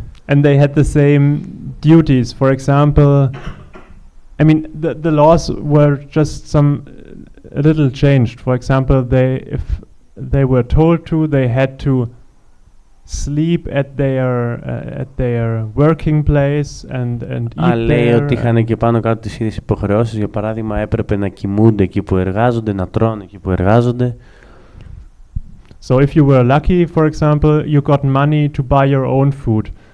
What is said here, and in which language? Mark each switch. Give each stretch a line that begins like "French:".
English: And they had the same duties. For example, I mean, the laws were just a little changed. For example, if they were told to, they had to sleep at their working place and eat
Greek: λέει
English: there.
Greek: ότι είχαν και πάνω κάτω τις ίδιες υποχρεώσεις. Για παράδειγμα, έπρεπε να κοιμούνται εκεί που εργάζονται, να τρώνε εκεί που εργάζονται.
English: So if you were lucky, for example, you got money to buy your own food.